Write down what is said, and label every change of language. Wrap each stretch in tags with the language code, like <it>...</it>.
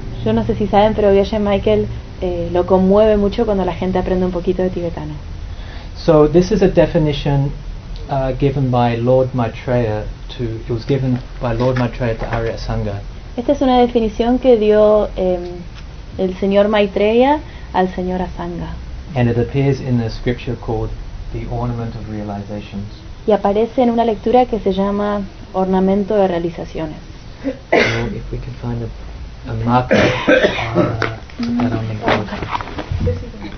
<es>Yo no sé si saben, pero Geshe Michael lo conmueve mucho cuando la gente aprende un poquito de tibetano.</es> <en>So this is a definition given by Lord Maitreya to to, it was given by Lord Maitreya to Arya Sangha.</en> <es>Esta es una definición que dio el señor Maitreya al señor Asanga.</es> <en>And it appears in the scripture called the Ornament of Realizations.</en> <es>Y aparece en una lectura que se llama Ornamento de Realizaciones.</es> <en>So if we can find a marker, put that on the board.</en>